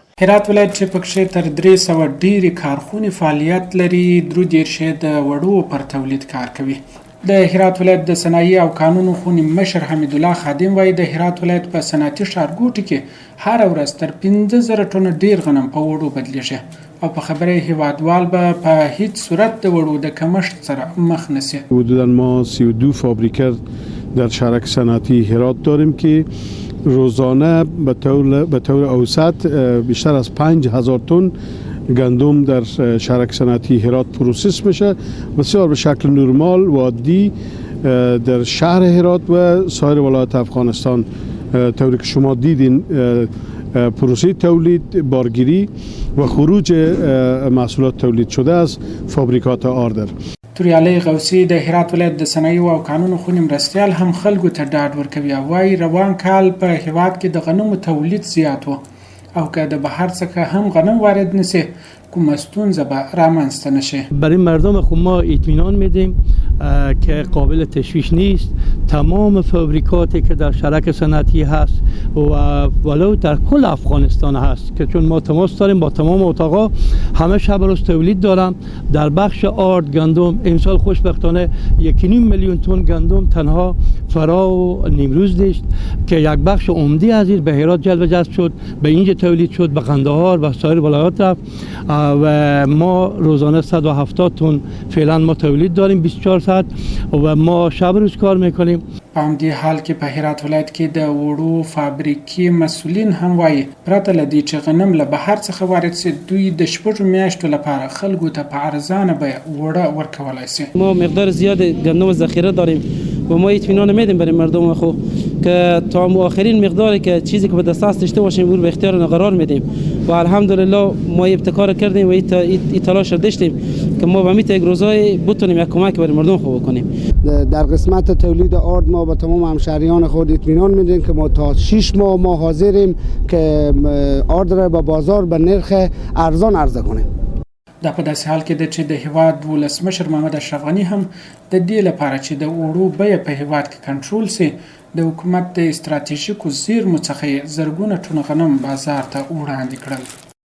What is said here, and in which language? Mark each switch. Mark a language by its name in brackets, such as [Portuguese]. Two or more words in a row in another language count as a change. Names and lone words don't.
[Pashto] هرات ولایت چې پکښې تر 300 ډېرې کارخونې فعالیت لري، 30 د وړو پر تولید کار کوي. د هرات ولایت د صنایع او کانونو خونې مشر حمید الله خادم وایي د هرات ولایت په صنعتي ښارګوټي کې هره ورځ تر 15,000 ټنه ډیر غنم په وړو بدلیږي او په خبره هیوادوال به په هیڅ صورت د وړو د کمښت سره مخ نشي. [Persian] حدوداً ما 32 فابریکه در شرک صنعتی هرات داریم که روزانه به طور اوسط بیشتر از 5,000 تن گندم در شرک صنعتی هرات پروسس میشه، بسیار به شکل نرمال و عادی در شهر هرات و سایر ولایات افغانستان طوری که شما دیدین پروسه تولید، بارگیری و خروج محصولات تولید شده از فابریکات آردر. [Pashto] توریالی غوثی د هرات ولایت د صنایعو او کانونو خونې مرستیال هم خلکو ته ډاډ ورکوي او وایي روان کال په هیواد کې د غنمو تولید زیات و او که د بهر څخه هم غنم وارد نشي کومه ستونزه به رامنځته نشي. [Persian] برای مردم خود ما اطمینان میدیم که قابل تشویش نیست. تمام فابریکاتی که در شرک صنعتی هست و ولو در کل افغانستان هست که چون ما تماس داریم با تمام اتاقا، همه شب روز تولید دارم. در بخش آرد گندم امسال خوشبختانه 1.5 میلیون تن گندم تنها فرا و نیمروز داشت که یک بخش عمده از این به هرات جلب شد، به اینجا تولید شد، به قندهار و سایر ولایات رفت و ما روزانه 170 تن فعلا ما تولید داریم 24 ساعت و ما شب روز کار میکنیم. [Pashto] په همدې حال کې په هرات ولایت کې د وړو فابریکې مسؤلین هم وایي پرته له دې چې غنم له بهر څخه وارد شي دوی د 6 میاشتو لپاره خلکو ته په ارزانه بیه وړه ورکولی شي. [Persian] ما مقدار زیاد گندم ذخیره داریم و ما اطمینان میدیم برای مردم خو که تا آخرین مقداری که چیزی که به دست داشته باشیم او به اختیار قرار میدیم و الحمدلله ما ابتکار کردیم و این تلاش رو داشتیم که ما به میت یک روزای بتونیم یک کمک برای مردم خو بکنیم. در قسمت تولید آرد ما به تمام همشهریان خود اطمینان میدیم که ما تا 6 ماه ما حاضریم که آرد را به بازار به نرخ ارزان عرضه کنیم. [Pashto] دا په داسې حال کې ده چې د هیواد ولسمشر محمد اشرف غني هم د دې لپاره چې د وړو بیه په هیواد کې کنټرول سي د حکومت د استراتیژیکو زیرمو څخه زرګونه ټنه غنم بازار ته وړاندې کړل.